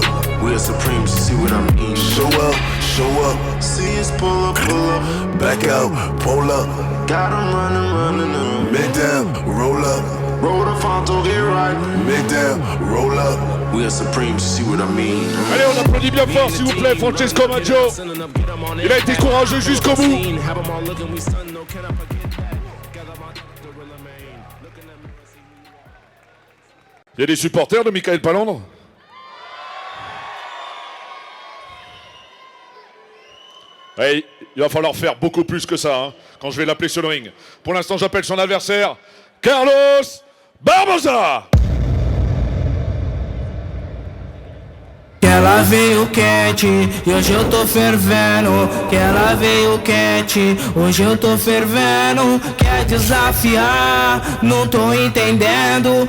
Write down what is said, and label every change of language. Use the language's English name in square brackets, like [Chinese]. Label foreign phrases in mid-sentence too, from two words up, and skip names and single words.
[English] We are supreme, see what I mean. Show up, see us pull up, back out, pull up. Got him running, make that, roll up. Roll the front to the right, make that, roll up. We are supreme, see what I mean. [French] Allez, on applaudit bien fort s'il vous plaît Francesco Maggio. Il a été courageux jusqu'au bout. Il y a des supporters de Michael Palandre? Ouais, il va falloir faire beaucoup plus que ça hein, quand je vais l'appeler sur le ring. Pour l'instant, j'appelle son adversaire, Carlos Barbosa. [Portuguese] ela veio quente, e hoje eu tô fervendo. Que ela veio quente, hoje eu tô fervendo. Quer desafiar, não tô entendendo.